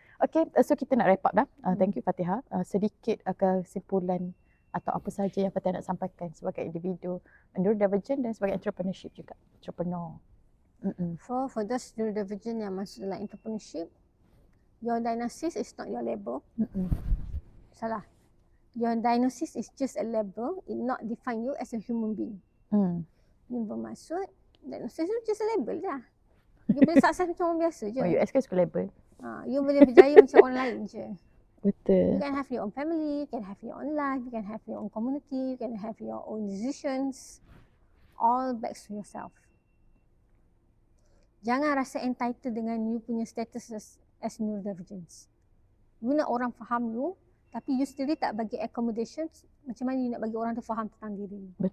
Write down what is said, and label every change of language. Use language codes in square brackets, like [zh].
[en] Okay, so [ms] kita nak wrap up dah. [en] Thank you [ms] Fatihah. Sedikit kesimpulan atau apa sahaja yang Fatihah nak sampaikan sebagai individu neurodivergent dan sebagai entrepreneurship juga. Entrepreneur. [en] For those neurodivergent [ms] yang masuk dalam [en] entrepreneurship, your diagnosis is not your label. [ms] Salah. [en] Your diagnosis is just a label. It not define you as a human being. [ms] Ini bermaksud diagnosis tu [en] just a label [ms] je. You boleh sukses macam orang biasa je. US kan suka label. You boleh berjaya macam orang lain je. Betul. [en] You can have your own family, you can have your own life, you can have your own community, you can have your own decisions. All back to yourself. [ms] Jangan rasa entitled dengan you punya status as neurodivergence. You nak orang faham you, tapi you sendiri tak bagi accommodations, macam mana you nak bagi orang tu faham tentang diri?